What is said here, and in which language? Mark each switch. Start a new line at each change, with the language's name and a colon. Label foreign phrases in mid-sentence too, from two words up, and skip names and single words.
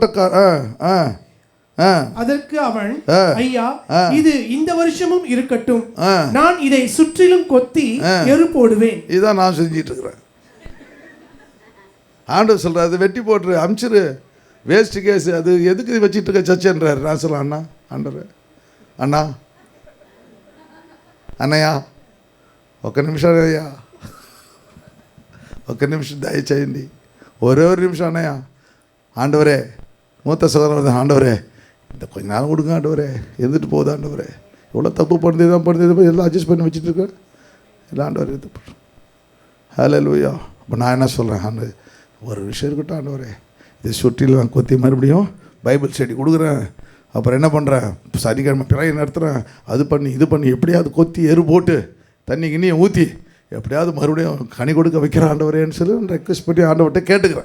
Tamil: அதற்கு அவன், ஐயா இது இந்த வருஷமும் இருக்கட்டும், நான் இதை சுற்றிலும் கொத்தி எரு போடுவேன். இதான் நான் செஞ்சிட்டு இருக்கிறேன். ஆண்டவர் சொல்றாரு, அது வெட்டி போட்டுரு, அமிச்சிரு,
English: waste case,
Tamil: அது எதுக்கு வச்சிட்டு இருக்க சர்ச்சன்றாரு. நான் சொல்ல, அண்ணா ஆண்டவர், அண்ணா
Telugu: అన్నయ్య ఒక నిమిషం అయ్యా, ఒక నిమిషం దయచేయండి, ఒరే నిమిషం అన్నయ్య.
Tamil: ஆண்டவரே, மூத்த சகோதரர், ஆண்டவரே இந்த கொஞ்ச நேரம் கொடுங்க ஆண்டவரே, இருந்துட்டு போகுது ஆண்டவரே, எவ்வளோ தப்பு பண்ணுறது எல்லாம் அட்ஜஸ்ட் பண்ணி வச்சுட்டு இருக்கேன், எல்லாம் ஆண்டவரே இது பண்ணுறேன். ஹல்லேலூயா. இப்போ நான் என்ன சொல்கிறேன், ஒரு விஷயம் இருக்கட்டும் ஆண்டவரே, இதை சுற்றிலும் நான் கொத்தி மறுபடியும்
English: Bible study
Tamil: கொடுக்குறேன், அப்புறம் என்ன பண்ணுறேன், சனிக்கிழமை பிறையை நடத்துகிறேன், அது பண்ணி இது பண்ணி எப்படியாவது கொத்தி எரு போட்டு தண்ணி கிண்ணியை ஊற்றி எப்படியாவது மறுபடியும் கனி கொடுக்க வைக்கிற ஆண்டவரேன்னு சொல்லி ரெக்வெஸ்ட் பண்ணி ஆண்டவர்கிட்ட கேட்டுக்கிறேன்.